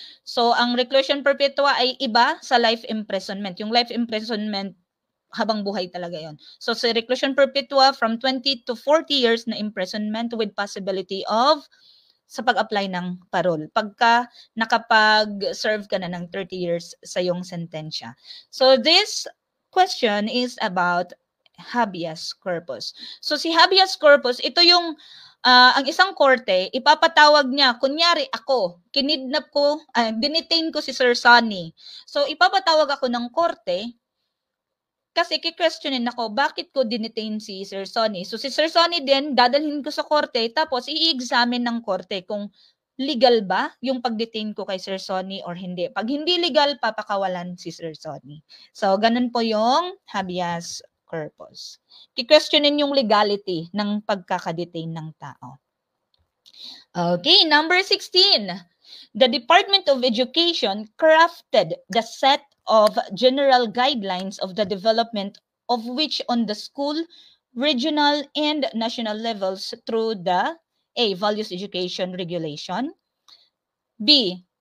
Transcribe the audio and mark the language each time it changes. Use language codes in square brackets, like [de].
[tl] So, ang reclusion perpetua ay iba sa life imprisonment. Yung life imprisonment, habang buhay talaga yon. So, sa reclusion perpetua, from 20 to 40 years na imprisonment [en] with possibility of [tl] sa pag-apply ng parole. Pagka nakapag-serve ka na ng 30 years sa iyong sentensya. [en] So, this question is about habeas corpus. [tl] So, si habeas corpus, ito yung ang isang korte, ipapatawag niya, kunyari ako, kinidnap ko, dinitain ko si Sir Sonny. So, ipapatawag ako ng korte, kasi ki-questionin ako, bakit ko dinitain si Sir Sonny? So, si Sir Sonny din, dadalhin ko sa korte, tapos i-examine ng korte kung legal ba yung pag-detain ko kay Sir Sonny or hindi. Pag hindi legal, papakawalan si Sir Sonny. So, ganun po yung habeas corpus. Ki-questionin yung legality ng pagkakadetain ng tao. [en] Okay, number 16. The Department of Education crafted the set of general guidelines of the development of which on the school, regional, and national levels through the A. Values Education Regulation, B.